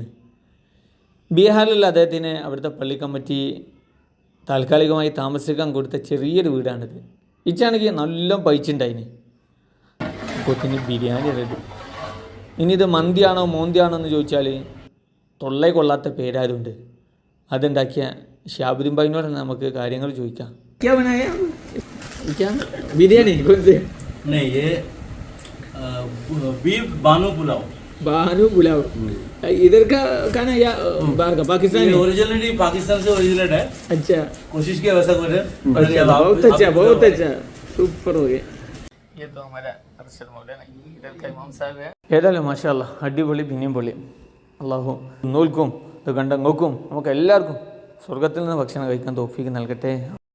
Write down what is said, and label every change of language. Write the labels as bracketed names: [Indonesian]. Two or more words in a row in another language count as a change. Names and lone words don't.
[Malayalam] ബീഹാറിലുള്ള അദ്ദേഹത്തിന് അവിടുത്തെ പള്ളി കമ്മിറ്റി താൽക്കാലികമായി താമസിക്കാൻ കൊടുത്ത ചെറിയൊരു വീടാണിത്. ഇച്ചാണെങ്കിൽ നല്ല പൈച്ചുണ്ടായിന്. കൊത്തിന് ബിരിയാണി റെഡി. ഇനി ഇത് മന്തിയാണോ മോന്തിയാണോ എന്ന് ചോദിച്ചാൽ തൊള്ളേ കൊള്ളാത്ത പേരാരുണ്ട്. അതുണ്ടാക്കിയ ഷാബുദ്ദീൻ ഭായിനോട് നമുക്ക് കാര്യങ്ങൾ ചോദിക്കാം. [Hindi] क्या बनाया? क्या बिरयानी? कौन से? नहीं, ये बीफ बानू पुलाव. बानू पुलाव. इधर का खाना या बाहर का? पाकिस्तानी? ओरिजिनली पाकिस्तान से ओरिजिनेट है. अच्छा, कोशिश किया वैसा करे. बहुत अच्छा सुपर हो गया. ये तो हमारा अरशद मौलाना इधर का इमाम साहब है. [Malayalam] ഏതായാലും [Arabic] ما شاء الله [Malayalam] അടിപൊളി, പിന്നെയും പൊളി. അള്ളാഹു നോൽക്കും ഇത് കണ്ട നോക്കും നമുക്ക് എല്ലാവർക്കും സ്വർഗത്തിൽ നിന്ന് ഭക്ഷണം കഴിക്കാൻ തൗഫീഖ് നൽകട്ടെ.